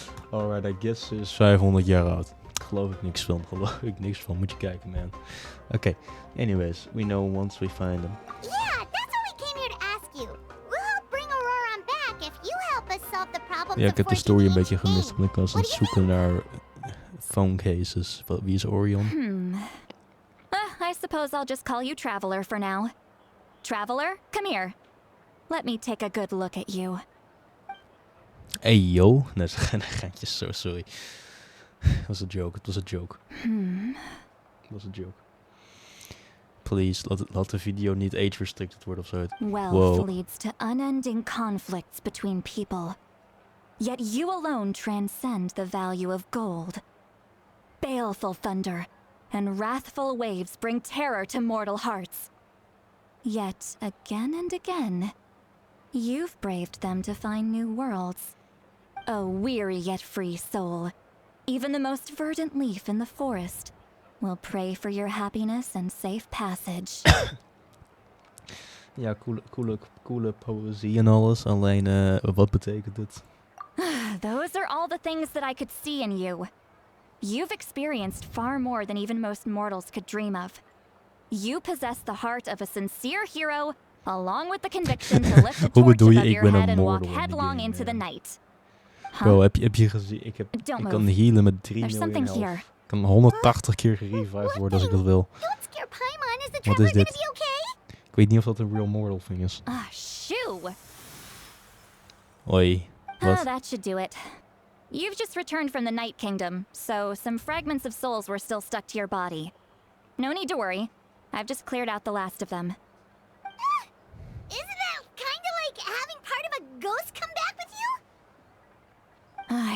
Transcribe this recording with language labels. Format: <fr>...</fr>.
<en>Alright, I guess</en> <nl>ze is 500 jaar oud. Geloof ik niks van. Moet je kijken, man. Oké.</nl> <en>Anyways, we know once we find them. Yeah, that's what we came here to ask you. We'll help bring Auroron back if you help us solve the problems.</en> <nl>Ja, ik heb de story een beetje gemist. Want ik was aan het zoeken naar phone cases. Wie is Orion?</nl> <en>I suppose I'll just call you Traveler for now. Traveler, come here. Let me take a good look at you. Hey, yo.</en> <nl>Nee, dat is een geintje.</nl> <en>So sorry.</en> <nl>Het was een joke. Please, laat de video niet age restricted worden of zo.</nl> <en>Wealth leads to unending conflicts between people. Yet you alone transcend the value of gold. Baleful thunder and wrathful waves bring terror to mortal hearts. Yet, again and again, you've braved them to find new worlds. A weary yet free soul, even the most verdant leaf in the forest will pray for your happiness and safe passage.</en> <nl>Ja, coole poëzie en alles. Alleen, wat betekent het?</nl> <en>Those are all the things that I could see in you. You've experienced far more than even most mortals could dream of. You possess the heart of a sincere hero, along with the conviction to lift the torch above your head and walk headlong into the night.</en> <nl>Bro, heb je gezien? Ik kan healen met 3 miljoen health. Ik kan 180 keer gerevived worden als ik dat wil. Wat is dit? Ik weet niet of dat een</nl> <en>real mortal thing</en> <nl>is.</nl> <en>Shoo!</en> <nl>Oi, wat?</nl> <en>That should do it. You've just returned from the Night Kingdom, so some fragments of souls were still stuck to your body. No need to worry. I've just cleared out the last of them. Isn't that kind of like having part of a ghost come back with you?</en>